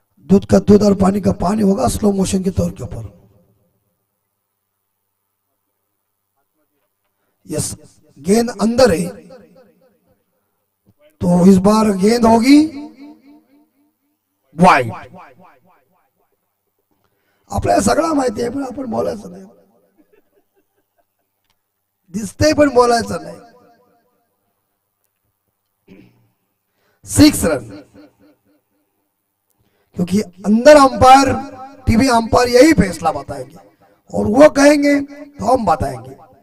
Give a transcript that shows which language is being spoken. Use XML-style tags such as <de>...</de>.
<hi>दूध का दूध और पानी का पानी होगा स्लो मोशन के तौर के ऊपर. यस, गेंद अंदर है तो इस बार गेंद होगी वाइड.</hi> <mr>आपल्याला सगळं माहिती आहे पण आपण बोलायचं नाही, दिसते पण बोलायचं नाही.</mr> <hi>6 रन, क्योंकि अंदर अंपायर टीवी अंपायर यही फैसला बताएंगे और वो कहेंगे तो हम बताएंगे.</hi>